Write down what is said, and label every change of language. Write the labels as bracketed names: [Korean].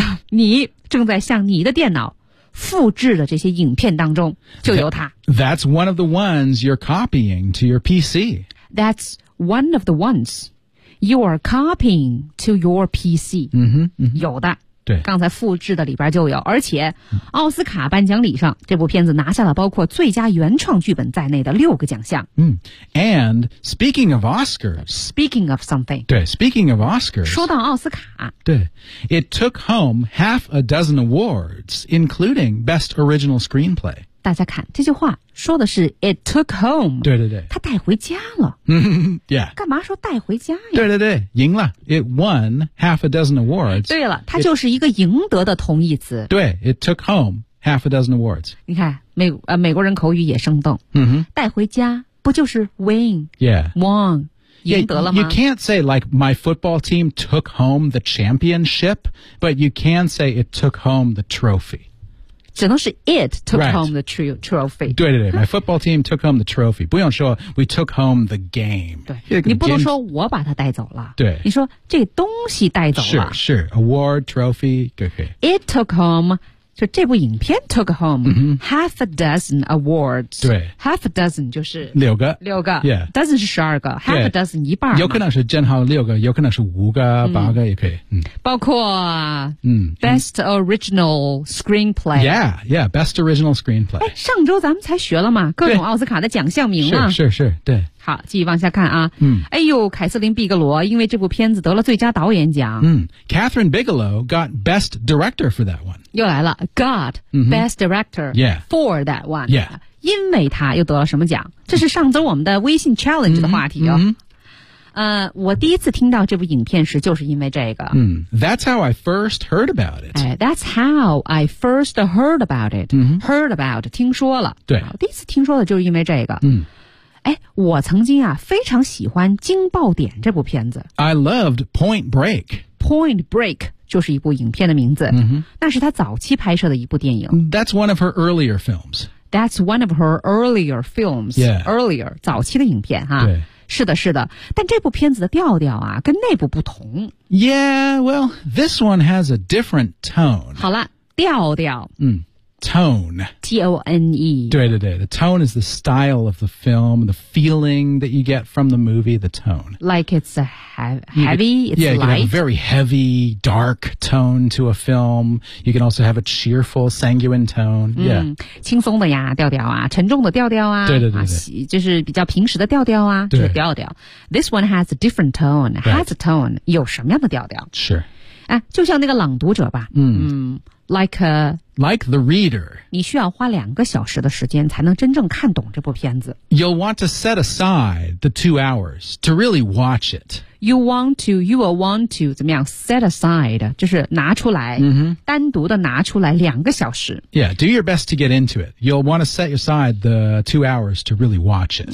[Chinese] 你正在向你的电脑复制的这些影片当中就有它 [English] That's one of the ones you're copying to your PC That's one of the ones you're copying to your PC [Chinese] 嗯哼嗯哼有的对刚才复制的里边就有而且奥斯卡颁奖礼上这部片子拿下了包括最佳原创剧本在内的六个奖项嗯 [English] And speaking of Oscars Speaking of something [Chinese] 对 [English] Speaking of Oscars [Chinese] 说到奥斯卡对 [English] It took home half a dozen awards including Best Original Screenplay [Chinese] 大家看这句话说的是 [English] It took home [Chinese] 对对对他带回家了 [English] Yeah [Chinese] 干嘛说带回家呀对对对赢了 [English] It won half a dozen awards [Chinese] 对了它就是一个赢得的同义词对 [English] It took home half a dozen awards [Chinese] 你看美国人口语也生动、 mm-hmm. 带回家不就是 [English] win Yeah won [Chinese] 赢得了吗 [English] You can't say like my football team took home the championship but you can say it took home the trophy [Chinese] 只能是 [English] it took、right. home the trophy [Chinese] 对对对 [English] my football team took home the trophy [Chinese] 不用说 [English] we took home the game [Chinese] 对你不能说我把它带走了对你说这东西带走了是是 [English] award trophy [Chinese] 对对 [English] it took home [Chinese] 就这部影片 [English] took home、 mm-hmm. half a dozen awards [Chinese] 对 [English] half a dozen [Chinese] 就是六个 [English] yeah dozen [Chinese] 是十二个 [English] half、yeah. a dozen [Chinese] 一半有可能是正好六个有可能是五个、嗯、八个也可以嗯包括 [English] Best Original Screenplay Yeah, yeah, Best Original Screenplay [Chinese] 哎，上周咱们才学了嘛各种奥斯卡的奖项名啊是是是对好继续往下看啊嗯，哎呦凯瑟琳·毕格罗因为这部片子得了最佳导演奖 [English] 嗯 Catherine Bigelow got Best Director for that one 又来了 got Best Director、 mm-hmm. yeah. for that one Yeah [Chinese] 因为他又得了什么奖这是上周我们的微信 [English] Challenge [Chinese] 的话题哦、 mm-hmm. mm-hmm. 我第一次听到这部影片时就是因为这个。 [English] That's how I first heard about it. That's how I first heard about it.、 Mm-hmm. Heard about, [Chinese] 听说了。对。第一次听说的就是因为这个。哎，我曾经啊，非常喜欢《惊爆点》这部片子。 [English] I loved Point Break. [Chinese] Point Break 就是一部影片的名字。 Mm-hmm. 那是他早期拍摄的一部电影。 [English] That's one of her earlier films. That's one of her earlier films. Yeah. [Chinese] Earlier, 早期的影片哈。对。是的是的但这部片子的调调啊跟内部不同 [English] Yeah, well, this one has a different tone [Chinese] 好了调调、 [English] mm. tone. T-O-N-E. [Chinese] 对对对 [English] The tone is the style of the film, the feeling that you get from the movie, the tone. Like it's a heavy, it's yeah, light. Yeah, you can have a very heavy, dark tone to a film. You can also have a cheerful, sanguine tone.、Mm, yeah. [Chinese] 轻松的呀调调啊沉重的调调啊对对对对、啊、就是比较平时的调调啊就是调调。 [English] This one has a different tone,、 right. has a tone, [Chinese] 有什么样的调调 [English] Sure. [Chinese] 哎、就像那个朗读者吧、 [English] mm. Like the reader [Chinese] 你需要花两个小时的时间才能真正看懂这部片子 [English] You'll want to set aside the 2 hours to really watch it You will want to [Chinese] 怎么样 [English] set aside [Chinese] 就是拿出来、 mm-hmm. 单独的拿出来两个小时 [English] Yeah, do your best to get into it You'll want to set aside the 2 hours to really watch it